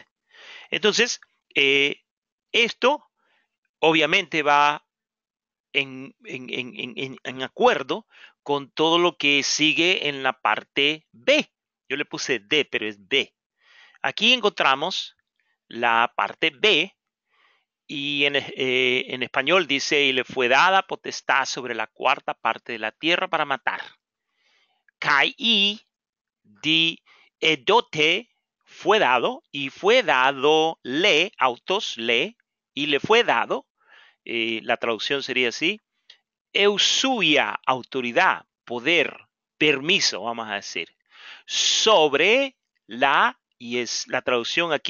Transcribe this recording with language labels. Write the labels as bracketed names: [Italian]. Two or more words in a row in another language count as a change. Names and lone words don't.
[Spanish] Entonces, esto obviamente va en acuerdo con todo lo que sigue en la parte B. Yo le puse D, pero es B. Aquí encontramos la parte B y en español dice, y le fue dada potestad sobre la cuarta parte de la tierra para matar. [Greek] καὶ δὴ ἐδόθη [Spanish] fue dado y fue dado le, autos le, y le fue dado, la traducción sería así, eusuia, autoridad, poder, permiso, vamos a decir, sobre y es la traducción aquí